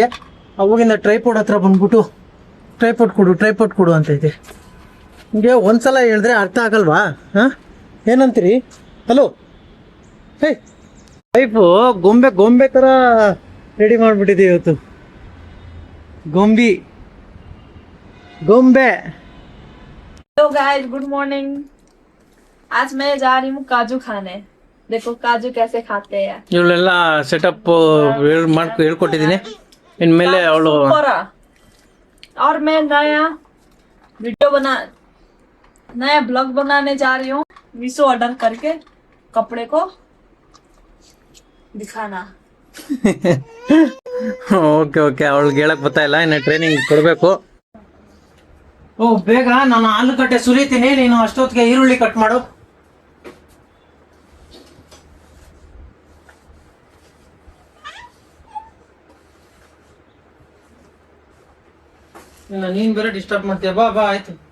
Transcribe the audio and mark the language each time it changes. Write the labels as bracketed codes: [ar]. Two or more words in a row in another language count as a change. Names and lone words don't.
[kn] ಅವಾಗಿಂದ ಟ್ರೈಪೋರ್ಡ್ ಹತ್ರ ಬಂದ್ಬಿಟ್ಟು ಟ್ರೈಪೋರ್ಡ್ ಕೊಡು ಅಂತೈತೆ. ನಿಮಗೆ ಒಂದ್ಸಲ ಹೇಳಿದ್ರೆ ಅರ್ಥ ಆಗಲ್ವಾ? ಹಾಂ, ಏನಂತೀರಿ? ಹಲೋ, ಹೇ ವೈಫು ಗೊಂಬೆ ಥರ ರೆಡಿ ಮಾಡಿಬಿಟ್ಟಿದ್ದೀವಿ ಇವತ್ತು. ಗೊಂಬೆ. [en] Hello guys, good morning. [hi] आज मैं जा रही हूँ काजू खाने। देखो काजू कैसे खाते हैं। [kn] ಇವಳೆಲ್ಲ ಸೆಟಪ್ ಹೇಳ್ಕೊಟ್ಟಿದ್ದೀನಿ. ಇನ್ಮೇಲೆ ಅವಳು [hi] और मैं नया ब्लॉग बनाने जा रही हूँ। मीशो ऑर्डर करके कपड़े को दिखाना। [kn] ಓಕೆ, ಅವಳಿಗೆ ಹೇಳಕ್ ಬರ್ತಾ ಇಲ್ಲ. ಇನ್ನು ಟ್ರೈನಿಂಗ್ ಕೊಡಬೇಕು. ಬೇಗ ನಾನು ಆಲೂಗಡ್ಡೆ ಸುರಿತೀನಿ. ನೀನು ಅಷ್ಟೊತ್ತಿಗೆ ಈರುಳ್ಳಿ ಕಟ್ ಮಾಡು. ನೀನ್ ಬೇರೆ ಡಿಸ್ಟರ್ಬ್ ಮಾಡ್ತೀಯ. ಬಾ ಆಯ್ತು.